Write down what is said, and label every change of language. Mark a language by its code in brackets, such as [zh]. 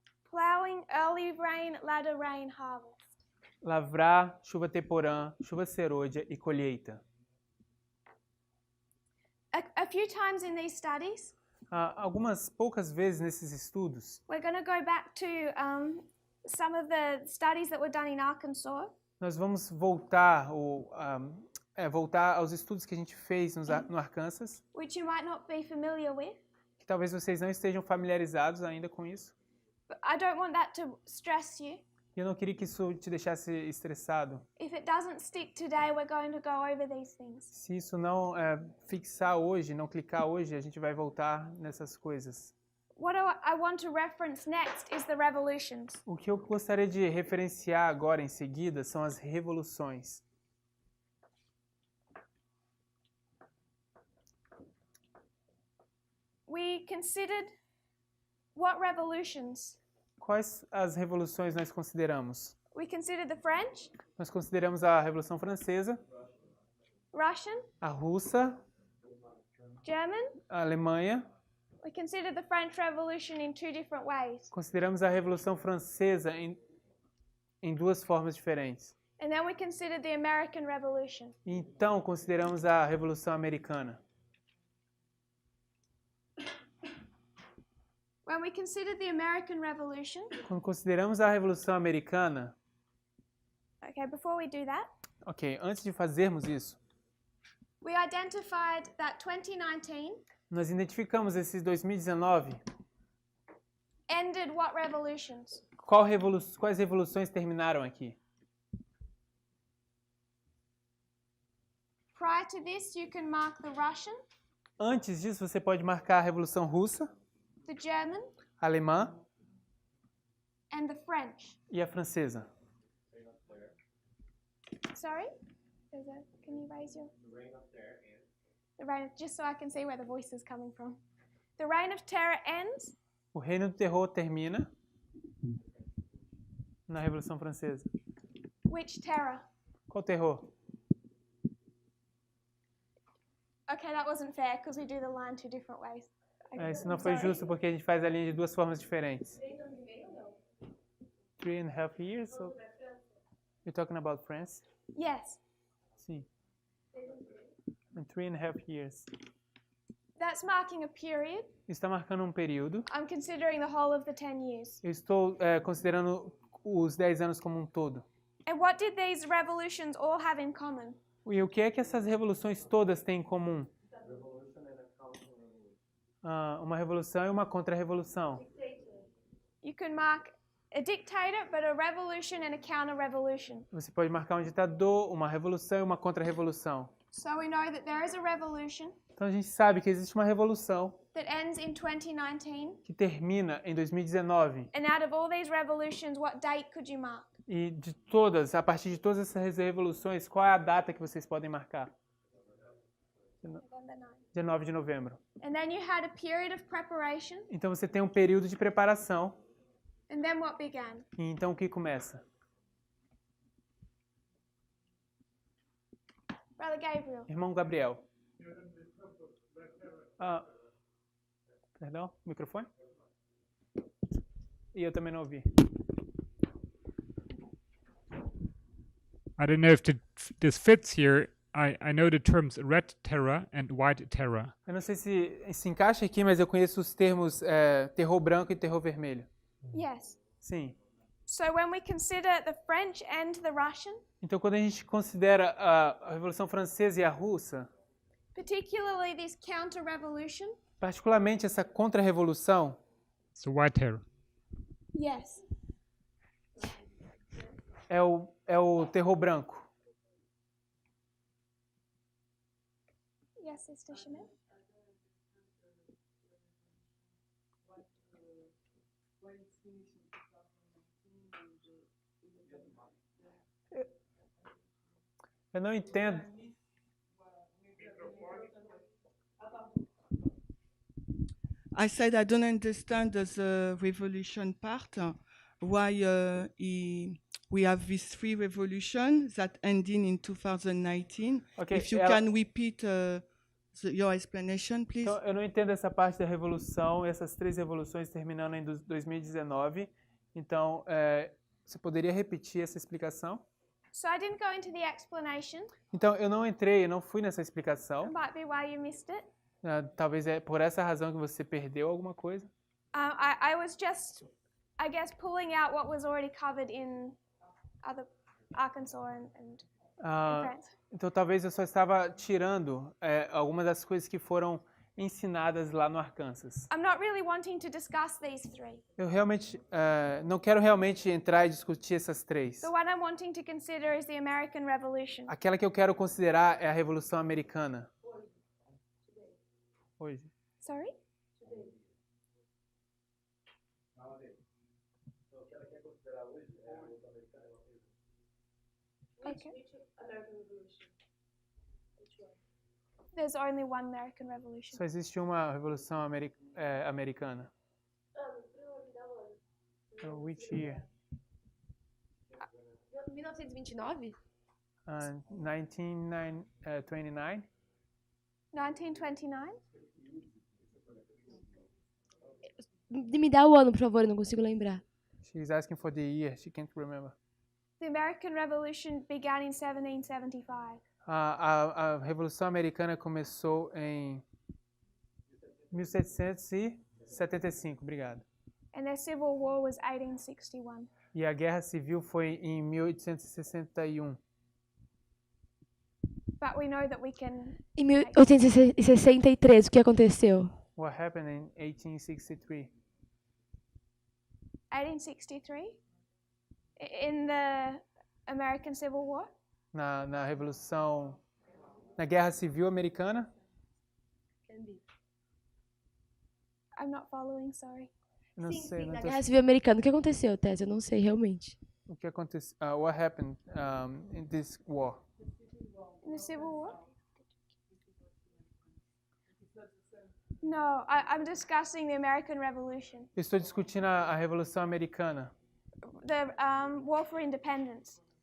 [en] Plowing, early rain, latter rain, harvest. [pt] Lavrar, chuva temporã, chuva serôdia e colheita. [en] A few times in these studies, [pt] Algumas poucas vezes nesses estudos, [en] we're going to go back to some of the studies that were done in Arkansas. [pt] nós vamos voltar, voltar aos estudos que a gente fez no Arkansas, [en] Which you might not be familiar with. [pt] que talvez vocês não estejam familiarizados ainda com isso. [en] But I don't want that to stress you. [pt] E eu não queria que isso te deixasse estressado. [en] If it doesn't stick today, we're going to go over these things. [pt] Se isso não fixar hoje, não clicar hoje, a gente vai voltar nessas coisas. [en] What I want to reference next is the revolutions. [pt] O que eu gostaria de referenciar agora em seguida são as revoluções. [en] We considered what revolutions? [pt] Quais as revoluções nós consideramos? [en] We considered the French, [pt] Nós consideramos a Revolução Francesa, [en] Russian, [pt] a Russa, [en] German. [pt] a Alemanha. [en] We considered the French Revolution in two different ways. [pt] Consideramos a Revolução Francesa em duas formas diferentes. [en] And then we considered the American Revolution. [pt] Então, consideramos a Revolução Americana. [en] When we considered the American Revolution, [pt] Quando consideramos a Revolução Americana, [en] okay, before we do that, [pt] ok, antes de fazermos isso, [en] we identified that 2019 [pt] nós identificamos esses 2019. [en] ended what revolutions? [pt] Quais revoluções terminaram aqui? [en] Prior to this, you can mark the Russian, [pt] Antes disso, você pode marcar a Revolução Russa, [en] the German, [pt] a Alemã [en] and the French. [pt] e a Francesa. [en] Sorry? Can you raise your... The reign, just so I can see where the voice is coming from. The reign of terror ends [pt] O Reino do Terror termina na Revolução Francesa. [en] which terror? [pt] Qual terror? [en] Okay, that wasn't fair because we do the line two different ways. [pt] Isso não foi justo porque a gente faz a linha de duas formas diferentes. [en] 3.5 years? So you're talking about France? Yes, Sim. In 3.5 years. that's marking a period. [pt] Está marcando um período. [en] I'm considering the whole of the 10 years. [pt] Eu estou considerando os 10 anos como um todo. [en] And what did these revolutions all have in common? [pt] E o que é que essas revoluções todas têm em comum? Uma revolução e uma contra-revolução. [en] You can mark a dictator, but a revolution and a counter-revolution. [pt] Você pode marcar um ditador, uma revolução e uma contra-revolução. [en] So we know that there is a revolution [pt] Então a gente sabe que existe uma revolução [en] that ends in 2019. [pt] que termina em 2019. [en] And out of all these revolutions, what date could you mark? [pt] E a partir de todas essas revoluções, qual é a data que vocês podem marcar? [en] November 9. [pt] 19 de novembro. [en] And then you had a period of preparation. [pt] Então você tem um período de preparação. [en] And then what began? [pt] E então o que começa? [en] Brother Gabriel. [pt] Irmão Gabriel. Perdão, microfone? E eu também não ouvi. [en] I don't know if this fits here. I know the terms red terror and white terror. [pt] Eu não sei se encaixa aqui, mas eu conheço os termos terror branco e terror vermelho. [en] Yes. [pt] Sim. [en] So when we consider the French and the Russian, [pt] Então, quando a gente considera a Revolução Francesa e a Russa, [en] particularly this counter-revolution, [pt] Particularmente essa contra-revolução [en] So white terror. Yes. [pt] é o terror branco. [en] Yes, Sister Shimon. [pt] Eu não entendo. [en] I said I don't understand the revolution part. Why we have these 3 revolutions that ending in 2019. Ok, If you [pt] ela- [en] can repeat your explanation, please. [pt] Então, eu não entendo essa parte da revolução, essas 3 revoluções terminando em 2019. Então, você poderia repetir essa explicação? [en] So I didn't go into the explanation. [pt] Então, eu não fui nessa explicação. [en] It might be why you missed it. [pt] Talvez é por essa razão que você perdeu alguma coisa. [en] I was just, I guess, pulling out what was already covered in other Arkansas and France. [pt] Então, talvez eu só estava tirando algumas das coisas que foram ensinadas lá no Arkansas. [en] I'm not really wanting to discuss these 3. [pt] Eu realmente não quero realmente entrar e discutir essas 3. [en] The one I'm wanting to consider is the American Revolution. [pt] Aquela que eu quero considerar é a Revolução Americana. Hoje. [en] Sorry? Okay. There's only one American Revolution. [pt] Só existe uma Revolução Americana. [en] Which year? 1929? 1929? 1929? [pt] Me dá o ano, por favor, eu não consigo lembrar. [en] She's asking for the year. She can't remember. The American Revolution began in 1775. [pt] A Revolução Americana começou em 1775. Obrigado. [en] And their civil war was 1861. [pt] E a Guerra Civil foi em 1861. [en] But we know that we can... [pt] Em 1863, o que aconteceu? [en] What happened in 1863? 1863? In the American Civil War? [pt] Na Revolução... Na Guerra Civil Americana? I'm not following, sorry. Não sei. Não Na tô... Guerra Civil Americana, o que aconteceu, Tess? Eu não sei realmente. O que aconteceu? [en] What happened in this war? In the Civil War? No, I'm discussing the American Revolution. [pt] Eu estou discutindo a Revolução Americana. [en] The War for Independence.